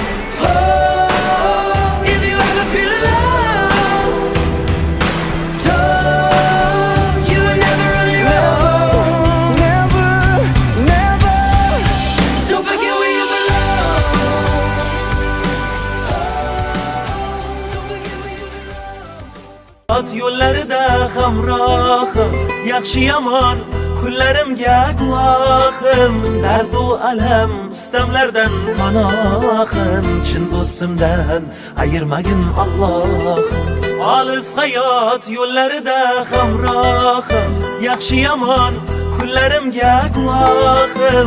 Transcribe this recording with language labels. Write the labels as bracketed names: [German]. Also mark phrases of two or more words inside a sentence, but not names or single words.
[English] Oh, if you ever feel alone, you were never on your own. Never. Don't forget where you belong. Don't forget where you belong. [Uzbek] At yo'llarida hamrohim, yaxshi yomon kunlarimga guvohim. Dard u alam, istamlardan panohim. Chin do'stimdan ayirmagin Allohim. Olis hayot yo'llarida hamrohim, yaxshi yomon kunlarimga guvohim.